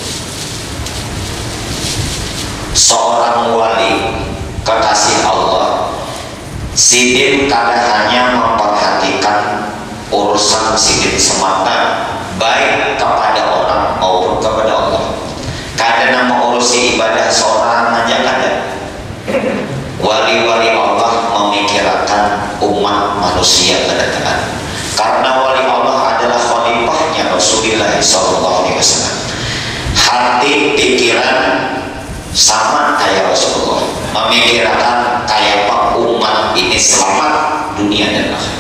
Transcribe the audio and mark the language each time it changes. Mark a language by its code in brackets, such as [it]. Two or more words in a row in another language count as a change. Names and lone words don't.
[bjn] Seorang wali kekasih Allah, sidin kada hanya memperhatikan urusan sidin semata, baik kepada orang maupun kepada Allah. Kada nama urusi ibadah seorang aja kada. [id] Wali-wali Allah memikirkan umat manusia kedatangan, karena wali Allah adalah khalifahnya Rasulullah SAW. Hati pikiran sama kayak Rasulullah, memikirkan kayak umat ini selamat dunia dan akhirat.